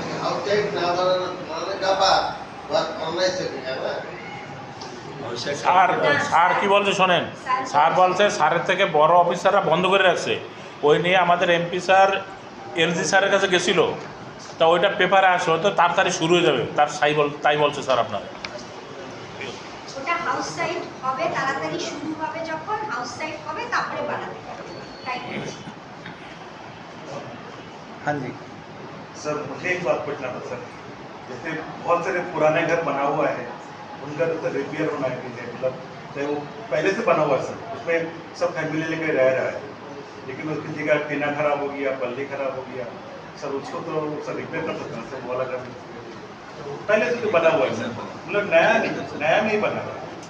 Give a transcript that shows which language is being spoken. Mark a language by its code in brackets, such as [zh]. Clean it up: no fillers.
[hi] Outside ना बनाने का बाद बात ऑनलाइन से किया ना। [bn] স্যার কি বলছে শোনেন, স্যার বলছে স্যারের থেকে বড় অফিসাররা বন্ধ করে রাখছে, ওই নিয়ে আমাদের এমপি স্যার এলজি স্যারের কাছে গেছিল, তা ওইটা পেপারে আসলো তো তাড়াতাড়ি শুরু হয়ে যাবে, তাই বলছে স্যার আপনার। ওটা হাউস সাইট হবে, তাড়াতাড়ি শুরু হবে, যখন হাউস সাইট হবে তারপরে বানাবে, তাই বলছি। [hi] हाँ जी सर मुझे एक बात पूछना था सर, जैसे बहुत सारे पुराने घर बना हुआ है, उनका तो रिपेयर होना है, मतलब चाहे वो पहले से बना हुआ है सर, उसमें सब फैमिली लेकर रह रहा है, लेकिन उसकी जगह टीना खराब हो गया, बल्ली खराब हो गया सर, उसको तो सर रिपेयर कर सकते हैं सर, वो वाला घर पहले से तो बना हुआ है सर, मतलब नया नहीं बना हुआ है।